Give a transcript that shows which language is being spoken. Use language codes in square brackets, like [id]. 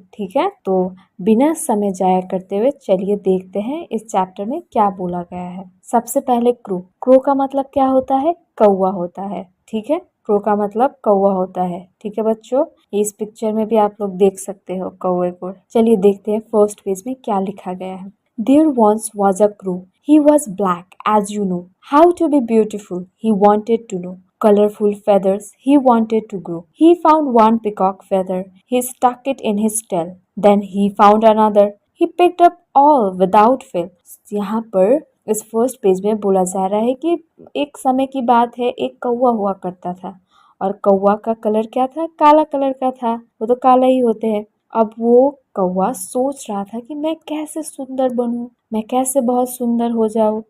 [hi] ठीक है, तो बिना समय जाया करते हुए चलिए देखते हैं इस चैप्टर में क्या बोला गया है। सबसे पहले क्रो। क्रो का मतलब क्या होता है? कौवा होता है। ठीक है, क्रो का मतलब कौवा होता है। ठीक है बच्चों, इस पिक्चर में भी आप लोग देख सकते हो कौवे को। चलिए देखते हैं फर्स्ट पेज में क्या लिखा गया है। [en] There once was a crow. He was black, as you know. How to be beautiful, he wanted to know. Colorful feathers, he wanted to grow. He found one peacock feather. He stuck it in his tail. Then he found another. He picked up all without fail. [hi] यहाँ पर इस first page में बोला जा रहा है कि एक समय की बात है, एक कौवा हुआ करता था और कौवा का कलर क्या था? काला कलर का था। वो तो काला ही होते हैं। अब वो कौवा सोच रहा था कि मैं कैसे सुंदर बनूं, मैं कैसे बहुत सुंदर हो जाऊं।